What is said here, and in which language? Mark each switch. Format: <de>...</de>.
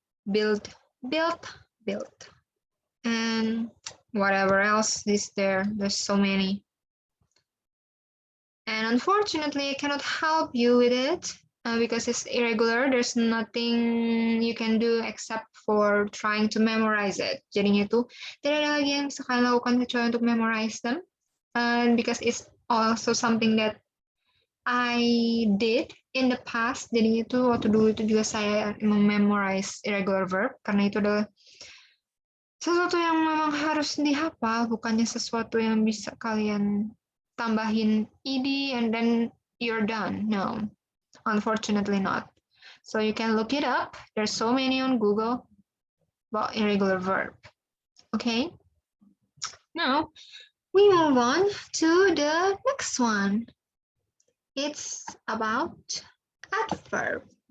<en>Build, built, built. And whatever else is there. There's so many. And unfortunately, I cannot help you with it because it's irregular. There's nothing you can do except for trying to memorize it.</en> <id>Jadinya itu tidak ada lagi yang bisa kalian lakukan kecuali untuk</id> <en>memorize them. Because it's also something that I did in the past.</en> <id>Jadinya itu waktu dulu itu juga saya memorize irregular verb karena itu adalah sesuatu yang memang harus dihafal, bukannya sesuatu yang bisa kalian tambahin ed</id> <en>and then you're done. No, unfortunately not. So you can look it up. There's so many on Google about irregular verb. Okay. Now we move on to the next one. It's about adverb.</en>